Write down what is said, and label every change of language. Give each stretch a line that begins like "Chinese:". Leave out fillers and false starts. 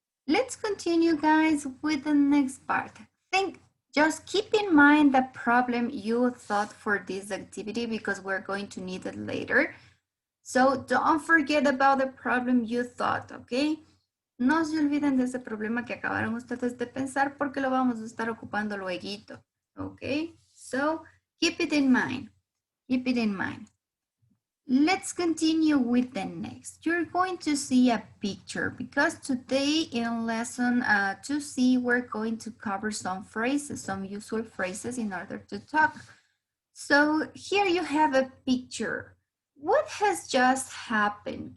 English: Let's continue, guys, with the next part. Just keep in mind the problem you thought for this activity because we're going to need it later. So don't forget about the problem you thought, okay?
Spanish: No se olviden de ese problema que acabaron ustedes de pensar porque lo vamos a estar ocupando luego, okay?
English: So keep it in mind. Keep it in mind. Let's continue with the next. You're going to see a picture because today in lesson 2C, we're going to cover some phrases, some useful phrases in order to talk. So here you have a picture. What has just happened?